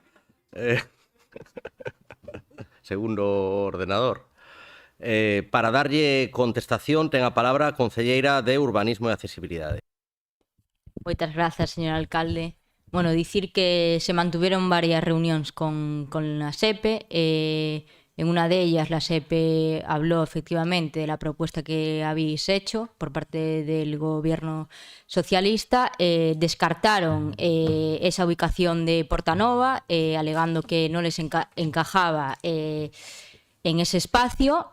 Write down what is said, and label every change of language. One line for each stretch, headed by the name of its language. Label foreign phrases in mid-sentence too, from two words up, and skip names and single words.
Galician: Segundo o ordenador. Para darlle contestación, ten a palabra a concelleira de Urbanismo e Accesibilidade. Moitas grazas, señor alcalde. Bueno, dicir que se mantuveron varias reunións con la SEPE.
Spanish: En una de ellas la SEPE habló efectivamente de la propuesta que habéis hecho por parte del gobierno socialista. Descartaron esa ubicación de Portanova, alegando que no les encajaba en ese espacio.